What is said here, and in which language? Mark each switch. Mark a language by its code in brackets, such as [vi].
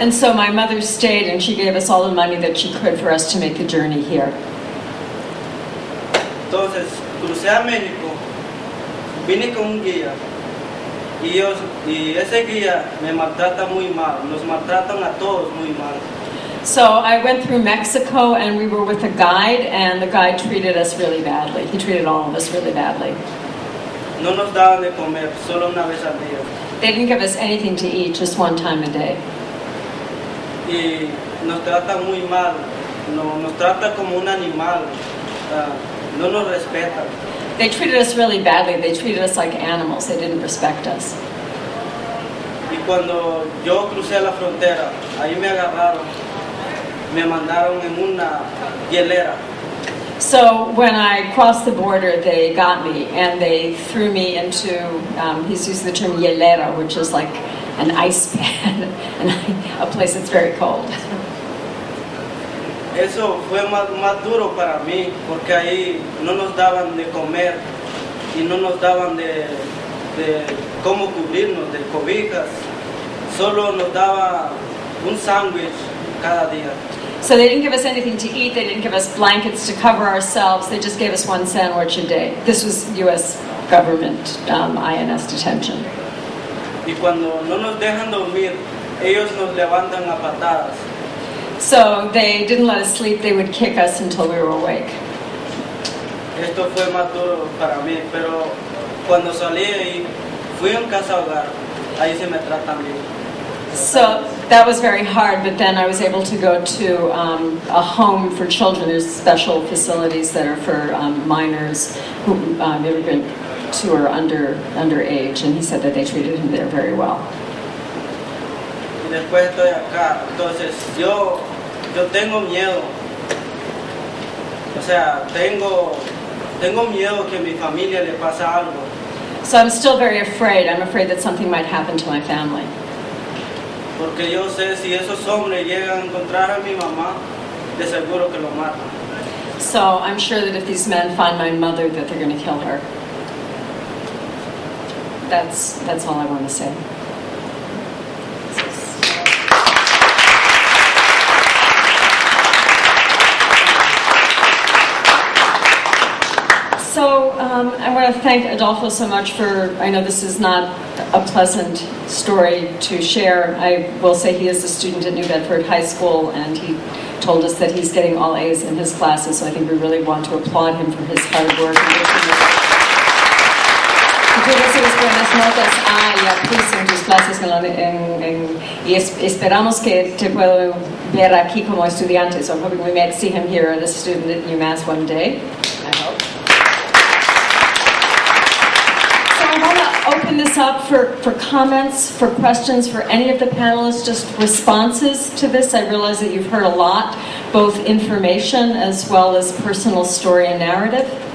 [en] And so my mother stayed and she gave us all the money that she could for us to make the journey here. [es] Entonces crucé a México, vine con un guía y ese guía me maltrata muy mal, nos maltratan a todos muy mal. [en] So I went through Mexico and we were with a guide, and the guide treated us really badly. He treated all of us really badly. [es] No nos daban de comer, solo una vez al día. [en] They didn't give us anything to eat, just one time a day. [es] Y nos trata muy mal, nos trata como un animal, no nos respetan. [en] They treated us really badly. They treated us like animals. They didn't respect us. [es] Y cuando yo crucé la frontera, ahí me agarraron, me mandaron en una hielera. [en] So when I crossed the border, they got me and they threw me into, he's used the term hielera, which is like an ice pan, a place that's very cold. [es] Eso fue más duro para mí, porque ahí no nos daban de comer y no nos daban de cómo cubrirnos, de cobijas. Solo nos daba un sándwich cada día. [en] So they didn't give us anything to eat, they didn't give us blankets to cover ourselves, they just gave us one sandwich a day. This was U.S. government INS detention. [es] Y cuando no nos dejan dormir, ellos nos levantan a patadas. [en] So they didn't let us sleep, they would kick us until we were awake. [es] Esto fue más duro para mí, pero cuando salí ahí, fui a un casa hogar, ahí se me tratan bien. [en] So that was very hard, but then I was able to go to a home for children. There's special facilities that are for minors who immigrants who are underage, and he said that they treated him there very well. [es] Y después estoy acá, entonces yo tengo miedo. O sea, tengo miedo que a mi familia le pasa algo. [en] So I'm still very afraid. I'm afraid that something might happen to my family. [es] Porque yo sé si esos hombres llegan a encontrar a mi mamá, de seguro que lo matan. [en] So I'm sure that if these men find my mother, that they're going to kill her. That's all I want to say. So I want to thank Adolfo so much for, I know this is not a pleasant story to share. I will say he is a student at New Bedford High School, and he told us that he's getting all A's in his classes, so I think we really want to applaud him for his hard work. [es] Tú recibes buenas notas A y A plus en tus clases y esperamos que te puedo ver aquí como estudiante. [en] So I'm hoping we might see him here as a student at UMass one day, I hope. I want to open this up for comments, for questions, for any of the panelists, just responses to this. I realize that you've heard a lot, both information as well as personal story and narrative.